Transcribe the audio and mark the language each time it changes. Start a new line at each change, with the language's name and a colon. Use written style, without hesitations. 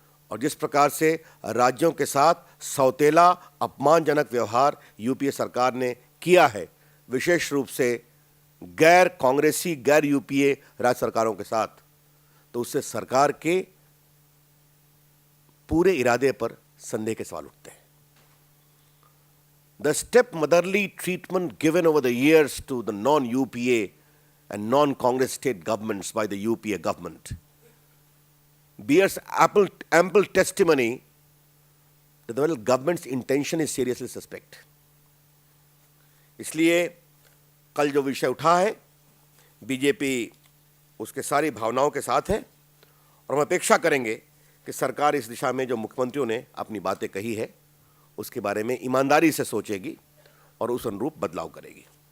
Hindi: और जिस प्रकार से राज्यों के साथ सौतेला अपमानजनक व्यवहार यूपीए सरकार ने किया है, विशेष रूप से गैर कांग्रेसी गैर यूपीए राज्य सरकारों के साथ, तो उससे सरकार के पूरे इरादे पर संदेह के सवाल उठते हैं.
English: The step-motherly treatment given over the years to the non-UPA and non-Congress state governments by the UPA government bears ample testimony that the government's intention is seriously suspect.
Hindi: इसलिए कल जो विषय उठा है, बीजेपी उसके सारी भावनाओं के साथ है और हम अपेक्षा करेंगे कि सरकार इस दिशा में जो मुख्यमंत्रियों ने अपनी बातें कही है उसके बारे में ईमानदारी से सोचेगी और उस अनुरूप बदलाव करेगी.